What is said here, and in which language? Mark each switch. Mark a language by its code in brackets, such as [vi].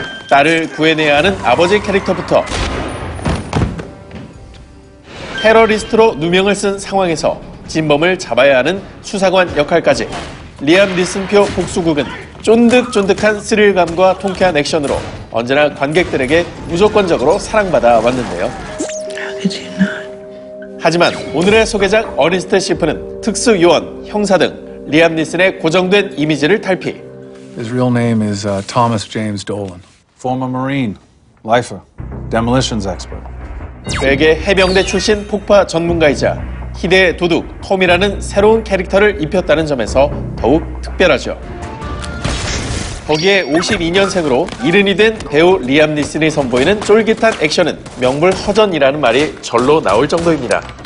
[ko] 딸을 구해내야 하는 아버지 캐릭터부터 테러리스트로 누명을 쓴 상황에서 진범을 잡아야 하는 수사관 역할까지 리암 니슨표 복수극은 쫀득쫀득한 스릴감과 통쾌한 액션으로 언제나 관객들에게 무조건적으로 사랑받아 왔는데요. 하지만 오늘의 소개작 어니스트 시프는 특수 요원, 형사 등 리암 니슨의 고정된 이미지를 탈피. [en] His real name is Thomas James Dolan. Former Marine, lifer, demolitions expert. [ko] 그에게 해병대 출신 폭파 전문가이자 희대의 도둑 톰이라는 새로운 캐릭터를 입혔다는 점에서 더욱 특별하죠. 거기에 52년생으로 이른이 된 배우 리암 니슨이 선보이는 쫄깃한 액션은 명불허전이라는 말이 절로 나올 정도입니다.